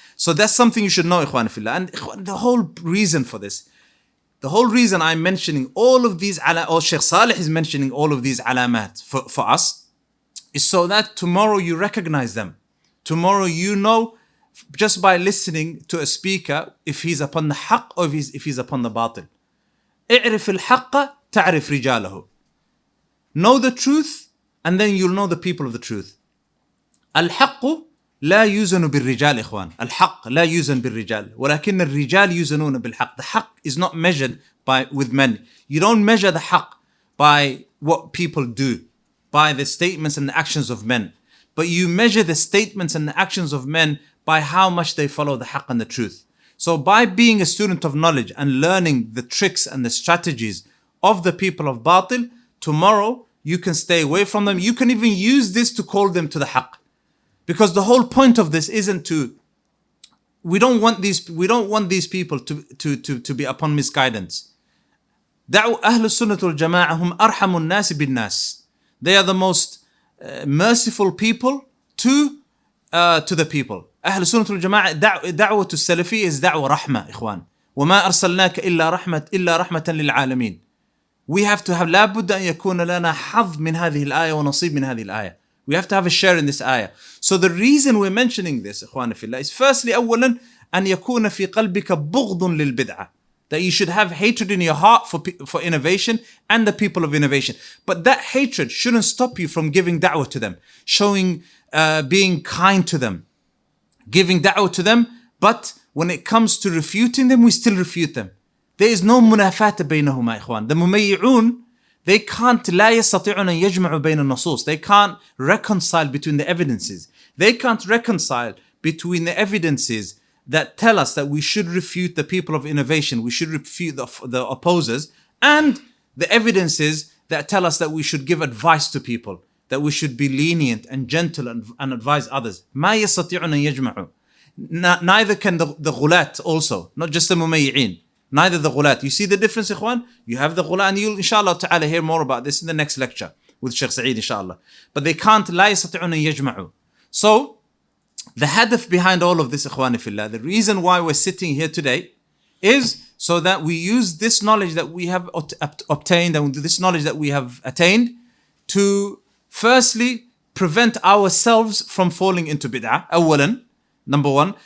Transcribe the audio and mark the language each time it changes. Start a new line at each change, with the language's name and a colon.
English: So that's something you should know,
Arabic: ikhwan fillah.
English: And the whole reason for this, the whole reason I'm mentioning all of these, or Shaykh Salih is mentioning all of these alamat for us, is so that tomorrow you recognize them. Tomorrow you know, just by listening to a speaker, if he's upon the haqq or if he's upon the batil.
Arabic: اعرف الحق تعرف رجاله.
English: Know the truth, and then you'll know the people of the truth.
Arabic: الحق لا يوزن بالرجال إخوان. الحق لا يوزن بالرجال ولكن الرجال يوزنون بالحق.
English: The haqq is not measured with men. You don't measure the haqq by what people do, by the statements and the actions of men. But you measure the statements and the actions of men by how much they follow the haqq and the truth. So by being a student of knowledge and learning the tricks and the strategies of the people of batil, tomorrow you can stay away from them. You can even use this to call them to the haqq. Because the whole point of this isn't we don't want these people to be upon misguidance.
Arabic: دعوا أهل السنة والجماعة هم أرحم الناس بالناس.
English: They are the most merciful people to the people.
Arabic: أهل السنة والجماعة دعوة السلفي is دعوة رحمة إخوان. وما أرسلناك إلا رحمة للعالمين.
English: We have to have
Arabic: لابد أن يكون لنا حظ من هذه الآية ونصيب من هذه الآية.
English: We have to have a share in this ayah. So the reason we're mentioning this,
Arabic: إخواني في الله,
English: is firstly,
Arabic: أولا, أن يكون في قلبك بغض للبدعة.
English: That you should have hatred in your heart for innovation and the people of innovation. But that hatred shouldn't stop you from giving da'wah to them, being kind to them, giving da'wah to them. But when it comes to refuting them, we still refute them. There is no munafata
Arabic: بينهما إخوان.
English: The mumayyi'un, they can't
Arabic: لا يستطيعون أن يجمعوا بين النصوص.
English: They can't reconcile between the evidences. They can't reconcile between the evidences that tell us that we should refute the people of innovation, we should refute the opposers, and the evidences that tell us that we should give advice to people, that we should be lenient and gentle and advise others.
Arabic: ما يستطيعون أن يجمعوا.
English: Neither can the ghulat also, not just the mumayyi'in. Neither the ghulat. You see the difference, ikhwan? You have the ghulat, and you'll inshallah ta'ala hear more about this in the next lecture with Shaykh Sa'id inshallah. But they can't,
Arabic: لا يستطيعون أن يجمعوا.
English: So, the hadith behind all of this,
Arabic: ikhwani fillah,
English: the reason why we're sitting here today is so that we use this knowledge that we have obtained and this knowledge that we have attained to firstly prevent ourselves from falling into bid'ah, awalan, number one.